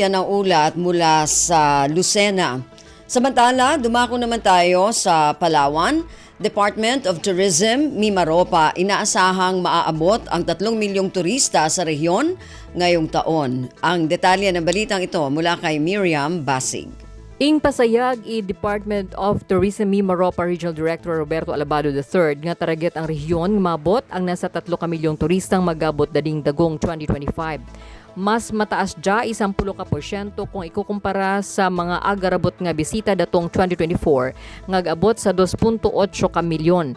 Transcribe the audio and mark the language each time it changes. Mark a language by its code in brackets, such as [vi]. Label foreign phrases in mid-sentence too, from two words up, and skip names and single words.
[tl] Yan ang ulat mula sa Lucena. Samantala, dumako naman tayo sa Palawan. Department of Tourism, Mimaropa, inaasahang maaabot ang 3 milyong turista sa rehiyon ngayong taon. Ang detalye ng balitang ito mula kay Miriam Basig. [cyo] Ing pasayag i Department of Tourism Mimaropa Regional Director Roberto Alabado III nga target ang rehiyon mabot ang nasa 3 milyong turistang magabot dading dagong 2025. Mas mataas dya 10% kung ikukumpara sa mga agarabot nga bisita datong 2024 nga abot sa 2.8 ka milyon.